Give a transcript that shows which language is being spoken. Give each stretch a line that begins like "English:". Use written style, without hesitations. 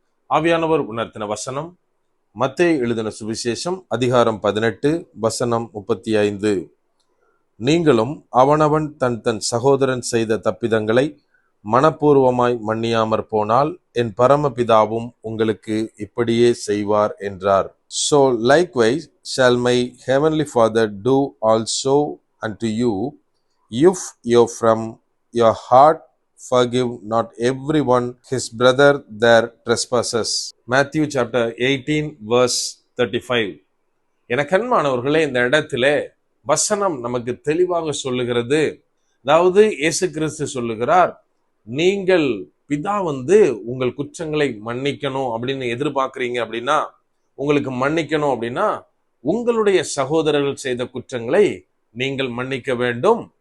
Tamil: ஆவியானவர் உணர்த்தின வசனம் மத்தேயு எழுதின சுவிசேஷம் அதிகாரம் 18 வசனம் 35. நீங்களும் அவனவன் தன் தன் சகோதரன் செய்த தப்பிதங்களை மனப்பூர்வமாய் மன்னியாமற் போனால் என் பரமபிதாவும் உங்களுக்கு இப்படியே செய்வார் என்றார்.
English: So likewise shall my heavenly Father do also unto you, if you from your heart forgive not everyone his brother their trespasses. Matthew chapter 18 verse 35.
Tamil: எனக்கு அன்பானவர்களே, இந்த இடத்திலே வசனம் நமக்கு தெளிவாக சொல்லுகிறது. அதாவது இயேசு கிறிஸ்து சொல்லுகிறார், நீங்கள் பிதா உங்கள் குற்றங்களை மன்னிக்கணும் அப்படின்னு எதிர்பார்க்கிறீங்க அப்படின்னா, உங்களுக்கு மன்னிக்கணும் அப்படின்னா உங்களுடைய சகோதரர்கள் செய்த குற்றங்களை நீங்கள் மன்னிக்க வேண்டும்.